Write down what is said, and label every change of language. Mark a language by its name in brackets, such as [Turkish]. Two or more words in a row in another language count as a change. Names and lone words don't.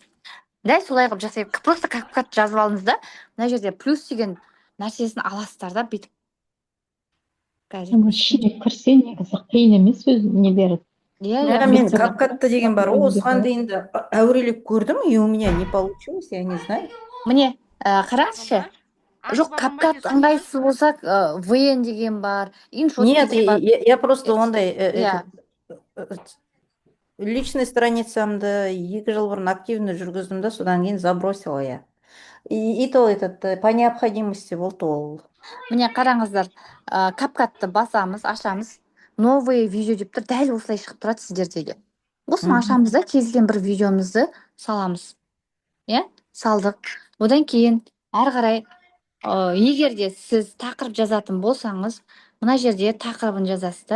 [Kazakh] Дәл солай қылып жасайық. Просто капкат жазып алыңыз да, мына жерде плюс деген нәрсесін аласыздар да бүйтіп. Ширек кірсе негізі қиын емес өзі нелері. Мен капкатты деген бар. Осыған дейін де әурелеп көрдім, [Russian] и у меня не получилось, я не знаю. [Kazakh] Міне, қараңызшы. Жоқ, капкат ыңғайсыз болса, VN деген бар, иншот [Russian] Нет, [Kazakh] деген бар. [Russian] я просто [Kazakh] ондай личный страницамды 2 жыл бұрын активно жүргіздім да, содан кейін [Russian] забросила я. И то по необходимости [Kazakh] болды ол. Міне қараңыздар, капкатты басамыз, ашамыз. [Russian] Новые видео [Kazakh] деп тұр, дәл осылай шығып тұрады сіздердегі. Осыны ашамыз да, кез келген бір видеомызды саламыз. Салдық. Одан кейін әрі қарай, егер де сіз тақырып жазатын болсаңыз, мына жерде тақырыбын жазасыздар.